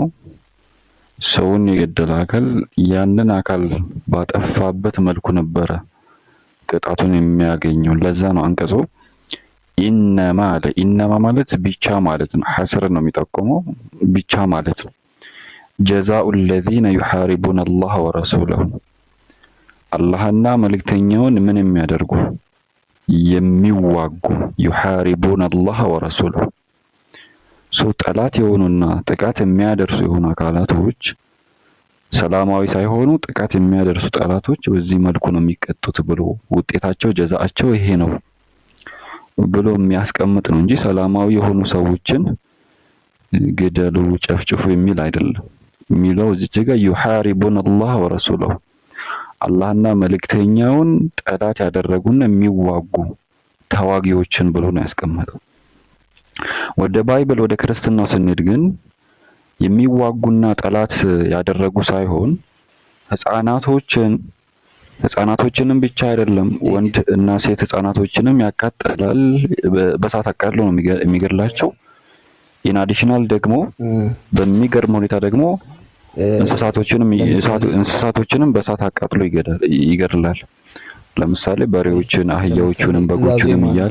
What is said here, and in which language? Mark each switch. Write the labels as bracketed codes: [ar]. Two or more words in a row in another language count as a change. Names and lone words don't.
[am] ሰውን የገደለ አካል ያንን አካል ባጠፋበት መልኩ ነበረ ቅጣቱን የሚያገኘው። ለዛ ነው አንቀጹ ኢነማ ማለት ብቻ ማለት ነው። ሐስር ነው የሚጠቁመው ብቻ ማለት ነው። ጀዛኡ [ar] الذين يحاربون الله ورسوله [am] አላህና መልእክተኛውን ምን የሚያደርጉ የሚዋጉ [ar] يحاربون الله ورسوله [am] ጠላት የሆኑና ጥቃት የሚያደርሱ የሆኑ አካላቶች ሰላማዊ ሳይሆኑ ጥቃት የሚያደርሱ ጠላቶች በዚህ መልኩ ነው የሚቀጡት ብሎ ውጤታቸው ጀዛአቸው ይሄ ነው ብሎ የሚያስቀምጥ ነው እንጂ ሰላማዊ የሆኑ ሰዎችን ገደሉ ጨፍጭፉ የሚል አይደለም። የሚለው እዚህ ጋር [ar] يحاربون الله ورسوله [am] አላህና መልእክተኛውን ጠላት ያደረጉና የሚዋጉ ተዋጊዎችን ብሎ ነው ያስቀመጠው። ወደ ባይብል ወደ ክርስትናው ስንሄድ ግን የሚዋጉና ጠላት ያደረጉ ሳይሆን ህፃናቶችንም ብቻ አይደለም ወንድ እና ሴት ህፃናቶችንም ያቃጥላል። በሳት አቃጥሎ ነው የሚገድላቸው። [en] in addition [am] ደግሞ በሚገርም ሁኔታ ደግሞ እንስሳቶችንም በሳት አቃጥሎ ይገድላል። ለምሳሌ በሬዎችን፣ አህያዎችንም፣ በጎችንም እያለ